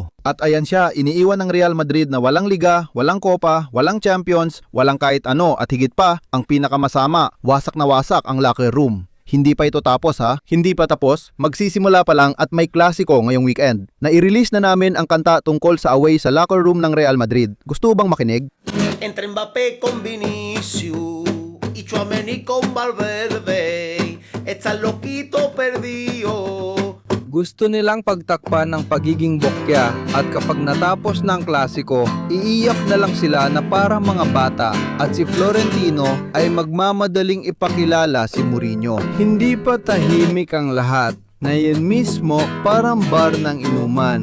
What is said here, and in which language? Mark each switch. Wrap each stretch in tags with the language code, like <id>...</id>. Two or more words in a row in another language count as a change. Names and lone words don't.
<tl>At ayan siya, iniiwan ng Real Madrid na walang liga, walang kopa, walang champions, walang kahit ano at higit pa, ang pinakamasama, wasak na wasak ang</tl> <en>locker room.</en> <tl>Hindi pa ito tapos ha, hindi pa tapos, magsisimula pa lang at may klasiko ngayong weekend. Na-i-release na namin ang kanta tungkol sa away sa</tl> <en>locker room</en> <tl>ng Real Madrid. Gusto bang makinig?</tl> <es>entre Mbappé con Vinicius y Tchouaméni con Valverde. Está loquito perdido.</es> <tl>Gusto nilang pagtakpan ng pagiging bokya at kapag natapos ng klasiko, iiyak na lang sila na para mga bata at si Florentino ay magmamadaling ipakilala si Mourinho. Hindi pa tahimik ang lahat. Ngayon mismo parang bar ng inuman.</tl>